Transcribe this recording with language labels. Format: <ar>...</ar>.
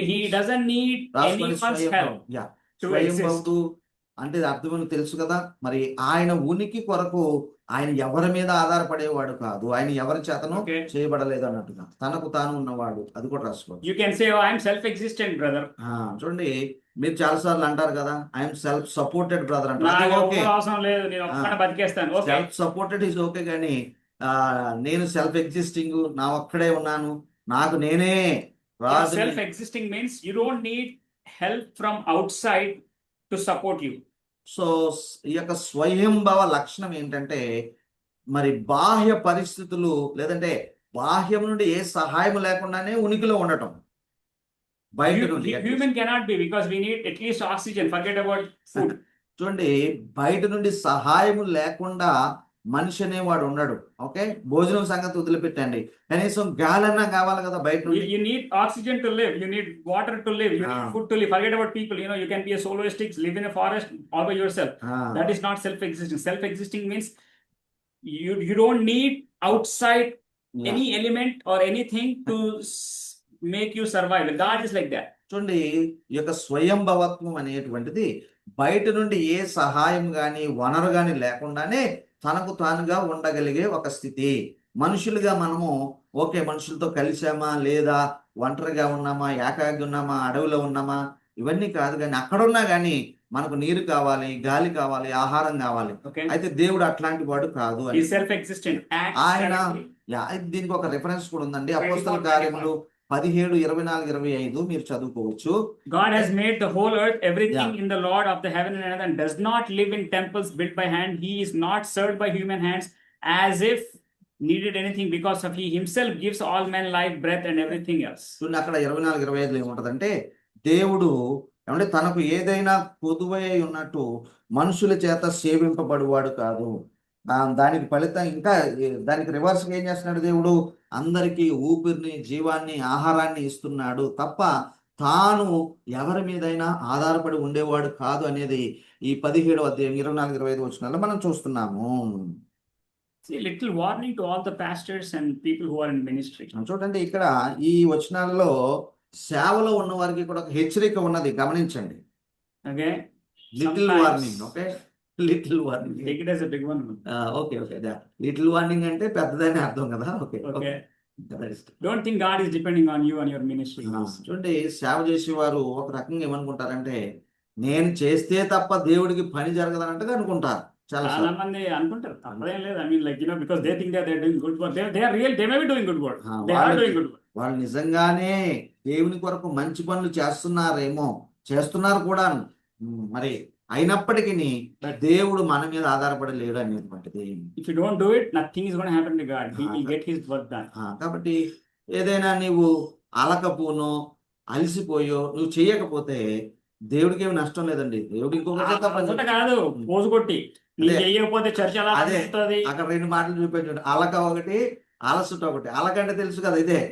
<en>he doesn't need anyone's help to exist.</en> <te>స్వయంభవుడు అంటే అర్థం తెలుసు కదా. మరి ఆయన ఉనికి కొరకు ఆయన ఎవరి మీద ఆధారపడేవాడు కాదు, ఆయన ఎవరి చేతను</te> <en>Okay.</en> <te>చేయబడలేదు అన్నట్టుగా తనకు తాను ఉన్నవాడు. అది కూడా రాసుకోవచ్చు.</te> <en>You can say, oh, I'm self-existent, brother.</en> <te>చూడండి, మీరు చాలా సార్లు అంటారు కదా,</te> <en>I'm self supported brother</en> <te>అంటారు. నాకు</te> <en>okay,</en> <te>ఎవరు అవసరం లేదు, నేను ఒక్కడే బతికేస్తాను.</te> <en>Okay, self supported is okay,</en> <te>కానీ నేను సెల్ఫ్ ఎగ్జిస్టింగ్, నా ఒక్కడే ఉన్నాను, నాకు నేనే రాజు.</te> <en>self-existing means you don't need help from outside to support you.</en> <te>So ఈ యొక్క స్వయంభవ లక్షణం ఏంటంటే మరి బాహ్య పరిస్థితులు లేదంటే బాహ్యం నుండి ఏ సహాయం లేకుండానే ఉనికిలో ఉండటం బయట నుండి at least.</te> <en>Human cannot be, because we need at least oxygen. Forget about food.</en> <te>చూడండి బయట నుండి సహాయం లేకుండా మనిషి అనేవాడు ఉండడు. ఓకే, భోజనం సంగతి వదిలిపెట్టండి, కనీసం గాలన్నా కావాలి కదా బయట</te> <en>You,</en> <te>నుండి.</te> <en>you need oxygen to live. You need water to live. You need Ah. food to live. Forget about people. You know, you can be a soloistic, live in a forest all by yourself. Ah, That is not self-existing. Self-existing means you don't need outside yeah. any element or anything to make you survive. God is like that.</en> <te>చూడండి ఈ యొక్క స్వయంభవత్వం అనేటువంటిది బయట నుండి ఏ సహాయం గాని వనరు గాని లేకుండానే తనకు తానుగా ఉండగలిగే ఒక స్థితి. మనుషులుగా మనము ఓకే, మనుషులతో కలిసామా లేదా, ఒంటరిగా ఉన్నామా, ఏకాకి ఉన్నామా, అడవిలో ఉన్నామా, ఇవన్నీ కాదు. కానీ అక్కడున్నా కానీ మనకు నీరు కావాలి, గాలి కావాలి, ఆహారం కావాలి.</te> <en>Okay.</en> <te>అయితే దేవుడు అట్లాంటి వాడు కాదు అని.</te> <en>He's self-existent. Acts</en> <te>ఆయన</te> <en>directly.</en> <te>దీనికి ఒక రిఫరెన్స్ కూడా ఉందండి. 24, అపోస్తల కార్యములు 17, 24, 25 మీరు చదువుకోవచ్చు.</te> <en>God has made the whole earth, everything Yeah. in the Lord of the heaven and earth, and does not live in temples built by hand. He is not served by human hands as if needed anything, because of he himself gives all men life, breath, and everything else.</en> <te>చూడండి అక్కడ 24, 25 ఏముంటదంటే, దేవుడు ఏమంటే తనకు ఏదైనా పొదువై ఉన్నట్టు మనుషుల చేత సేవింపబడువాడు కాదు. దానికి ఫలితం ఇంకా దానికి రివర్స్ ఏం చేస్తున్నాడు దేవుడు, అందరికీ ఊపిరిని, జీవాన్ని, ఆహారాన్ని ఇస్తున్నాడు తప్ప తాను ఎవరి మీదైనా ఆధారపడి ఉండేవాడు కాదు అనేది ఈ 17వ అధ్యాయం 24, 25 వచనాల్లో మనం చూస్తున్నాము.</te> <en>See, little warning to all the pastors and people who are in ministry.</en> <te>చూడండి ఇక్కడ ఈ వచనాల్లో సేవలో ఉన్న వారికి కూడా ఒక హెచ్చరిక ఉన్నది, గమనించండి.</te> <en>Okay, little Sometimes- warning. Okay, little warning. take it as a big one. Okay okay, little warning</en> <te>అంటే పెద్దదని అర్థం కదా.</te> <en>Okay Okay, don't think God is depending on you and your ministry.</en> <te>చూడండి సేవ చేసేవారు ఒక రకంగా ఏమనుకుంటారంటే, నేను చేస్తే తప్ప దేవుడికి పని జరగదన్నట్టుగా అనుకుంటారు చాలా చాలా మంది అనుకుంటారు, తప్పదేం లేదు.</te> <en>I mean, like, you know, because they think that they're doing good work. They are real. They may be doing good work. They are doing good work.</en> <te>వాళ్ళు నిజంగానే దేవుని కొరకు మంచి పనులు చేస్తున్నారేమో, చేస్తున్నారు కూడా. మరి అయినప్పటికీ దేవుడు మన మీద ఆధారపడి లేడు అనేటువంటిది.</te> <en>If you don't do it, nothing is going to happen to God. He will get his work done.</en> <te>కాబట్టి ఏదైనా నీవు అలకపోనో అలసిపోయో నువ్వు చేయకపోతే దేవుడికి ఏమి నష్టం లేదండి. దేవుడికి ఇంకొక చేత పని అంత కాదు, పోజు కొట్టి నీ అదే. చేయకపోతే చర్చ ఎలా అదే. నడుస్తుంది? అక్కడ 2 మాటలు చూపెట్టాడు, అలక ఒకటి, అలసుట ఒకటి. అలకంటే తెలుసు కదా ఇదే.</te>